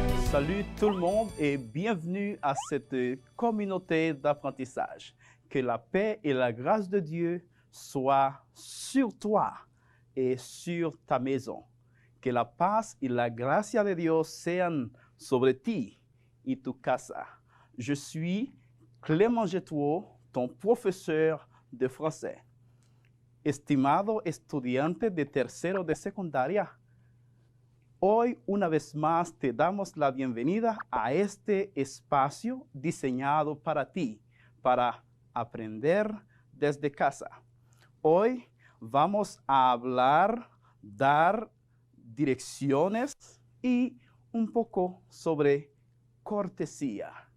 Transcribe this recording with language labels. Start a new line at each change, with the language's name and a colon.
French: Salut tout le monde et bienvenue à cette communauté d'apprentissage. Que la paix et la grâce de Dieu soient sur toi et sur ta maison.
Spanish: Que la paz y la gracia de Dios sean sobre ti y tu casa.
French: Je suis Clément Getouo, ton profesor de français.
Spanish: Estimado estudiante de tercero de secundaria, hoy una vez más te damos la bienvenida a este espacio diseñado para ti, para aprender desde casa. Hoy vamos a hablar, dar direcciones y un poco sobre cortesía.